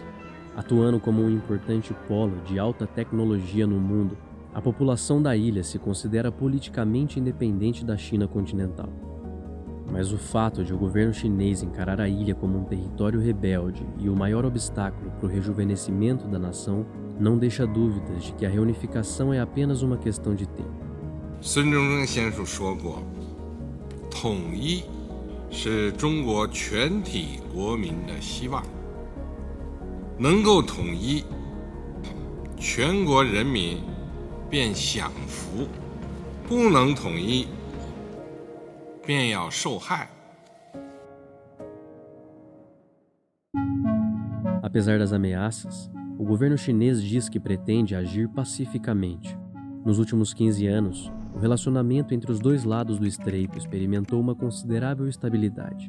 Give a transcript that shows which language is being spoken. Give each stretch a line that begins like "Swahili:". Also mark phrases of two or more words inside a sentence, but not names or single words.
Portuguese: Atuando como um importante polo de alta tecnologia no mundo, a população da ilha se considera politicamente independente da China continental. Mas o fato de o governo chinês encarar a ilha como um território rebelde e o maior obstáculo para o rejuvenescimento da nação não deixa dúvidas de que a reunificação é apenas uma questão de tempo.
Chinese: 孙中山先生说过，统一是中国全体国民的希望，能够统一，全国人民便享福；不能统一，便要受害。
Portuguese: Apesar das ameaças, o governo chinês diz que pretende agir pacificamente. Nos últimos 15 anos, o relacionamento entre os dois lados do estreito experimentou uma considerável estabilidade.